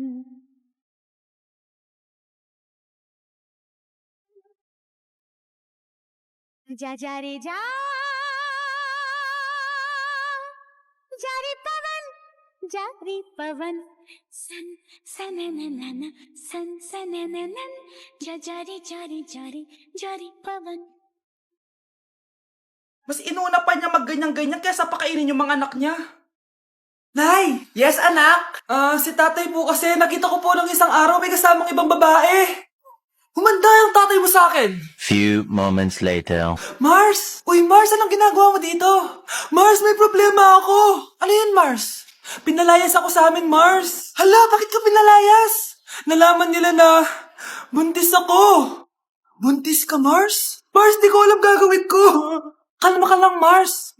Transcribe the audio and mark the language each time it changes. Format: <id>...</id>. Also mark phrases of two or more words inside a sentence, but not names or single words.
<hi>जा जा रे जा जारी पवन सन सनननन सन सनननन जारी जारी जारी जारी पवन.</hi> <tl>Mas inuna pa niya magganyan-ganyan kaysa pakainin yung mga anak niya. Nay! Yes, anak? Si tatay po kasi nakita ko po ng isang araw may kasamang ibang babae. Humanda yung tatay mo sa akin.</tl> <en>Few moments later.</en> <tl>Mars! Uy, Mars, anong ginagawa mo dito? Mars, may problema ako. Ano yun, Mars? Pinalayas ako sa amin, Mars. Hala, bakit ka pinalayas? Nalaman nila na buntis ako. Buntis ka, Mars? Mars, di ko alam gagawin ko. Kalma ka lang, Mars.</tl>